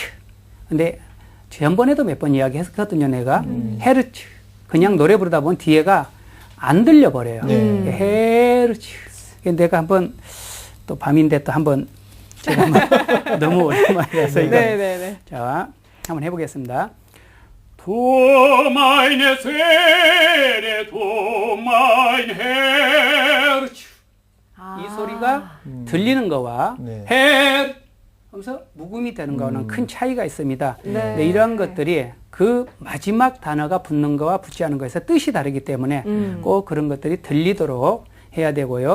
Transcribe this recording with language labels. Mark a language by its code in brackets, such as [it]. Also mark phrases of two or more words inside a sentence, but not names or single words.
[ko] 근데 지난번에도 몇 번 이야기했거든요, 내가. 헤르츠. 그냥 노래 부르다 보면 뒤에가 안 들려버려요. 헤르츠. 내가 한번 또 밤인데 또 한번 제가 한번 너무 오랜만에 해서 이거. 네네네. 자, 한번 해보겠습니다. [de] Du meine Seele, du mein Herz. [ko] 이 소리가 들리는 거와 Herz 하면서 묵음이 되는 거는 큰 차이가 있습니다. 네, 이러한 것들이 그 마지막 단어가 붙는 거와 붙지 않은 거에서 뜻이 다르기 때문에 꼭 그런 것들이 들리도록 해야 되고요.